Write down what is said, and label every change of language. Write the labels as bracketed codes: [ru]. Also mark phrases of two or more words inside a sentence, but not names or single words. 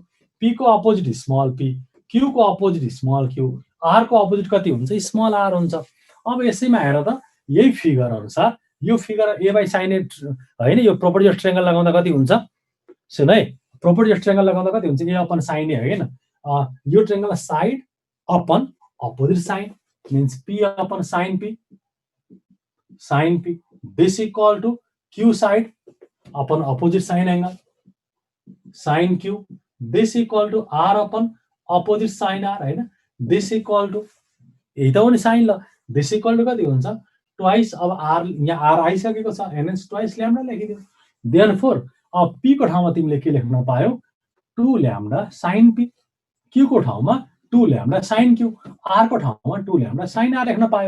[ne] पी को [en] opposite small p, [ne] क्यू को [en] opposite small q, [ne] आर को अपोजिट कति हुन्छ, [en] small r [ne] हुन्छ। अब यसैमा हेर त, यही फिगर अनुसार यो [en] figure a by sine a [ne] होइन, यो [en] property of triangle [ne] लगाउँदा कति हुन्छ सुन है। [en] property of triangle [ne] लगाउँदा कति हुन्छ, [en] a upon sine a [ne] होइन। [en] यो triangle side upon opposite sine means p upon sine p this equal to q side upon opposite sine angle sine q this equal to r upon opposite sine r होइन। this equal to [ne] यही त हो नि साइन, ल [en] this equal to [ne] कति हुन्छ ट्वाइस। अब आर यहाँ आर आइसकेको छ, एनएस [en] twice lambda [ne] लेखिदियो। देयरफोर अब पी को ठाउँमा तिमीले के लेख्न पायौ, 2 [en] lambda sine p. [ne] क्यू को ठाउँमा 2 [en] lambda sine q, [ne] आर को ठाउँमा 2 [en] lambda sine r [ne] लेख्न पायो।